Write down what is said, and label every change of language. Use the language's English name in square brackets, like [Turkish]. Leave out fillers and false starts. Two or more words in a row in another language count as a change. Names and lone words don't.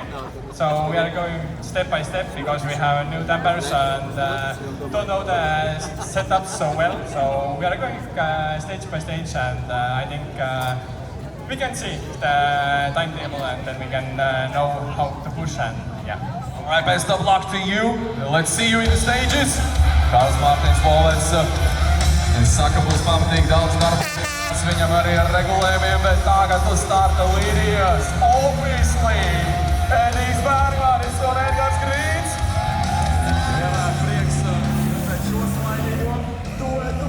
[English] So we are going step by step because we have new dampers and don't know the setups so well. So we are going stage by stage and I think we can see the timetable and then we can know how to push and yeah. All right, best of luck to you. Let's see you in the stages. [Latvian] Kārlis Mārtiņš, Volvers. Saka, būs pamatīgi daudz darba. Viņam arī ar regulējumiem, bet tagad uz starta līnijas. Obviously, Edijs Bērgmanis un Edgars Grīns. Vienmēr prieks pēc šo smaidīgo duetu.